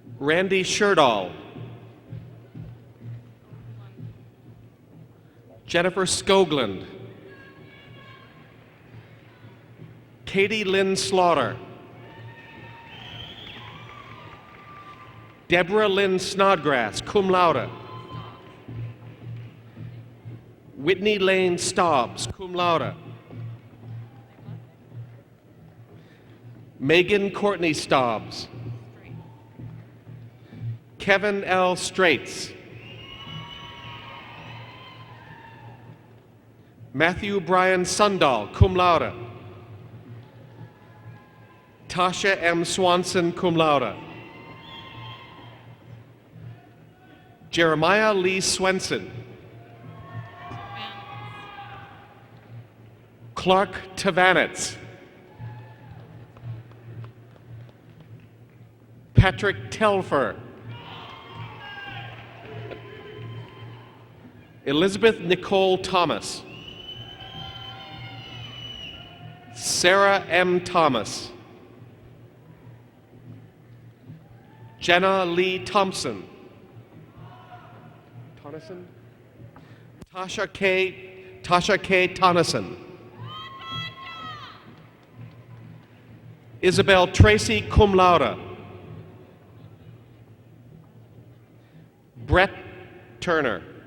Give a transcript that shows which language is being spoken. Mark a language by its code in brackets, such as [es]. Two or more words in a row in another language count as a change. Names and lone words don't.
[en] Randy Sherdahl, Jennifer Skoglund, Katie Lynn Slaughter, Deborah Lynn Snodgrass, [la] cum laude. [en] Whitney Lane Staubs, [la] cum laude. [en] Megan Courtney Staubs. Kevin L. Straits. Matthew Brian Sundahl, [la] cum laude. [en] Tasha M. Swanson, [la] cum laude. [en] Jeremiah Lee Swenson. Clark Tavanitz. Patrick Telfer. Elizabeth Nicole Thomas. Sarah M. Thomas. Jenna Lee Thompson. Tonneson? Tasha K. Tonneson. Isabel Tracy, [la] cum laude. [en] Brett Turner.